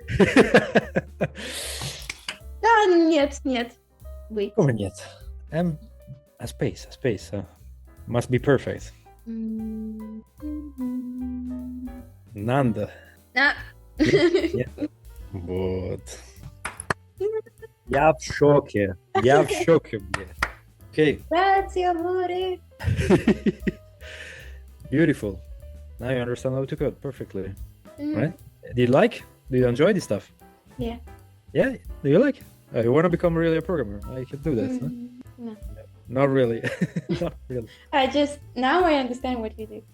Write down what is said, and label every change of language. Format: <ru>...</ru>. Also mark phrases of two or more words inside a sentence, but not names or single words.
<en>Нет. Wait. Come нет. A space. Must be perfect. Nanda. Nah. Yeah. But</en> <ru>Я в шоке. Я в шоке, блядь.</ru> <en>Okay.</en> <it>Grazie, amore.</it> <en>Beautiful. Now you understand how to code perfectly, Mm, right? Do you like? Do you enjoy this stuff? Yeah. Yeah. Do you like? You want to become really a programmer? I can do that. No? No. Not really. Not really. Now I understand what you do.</en>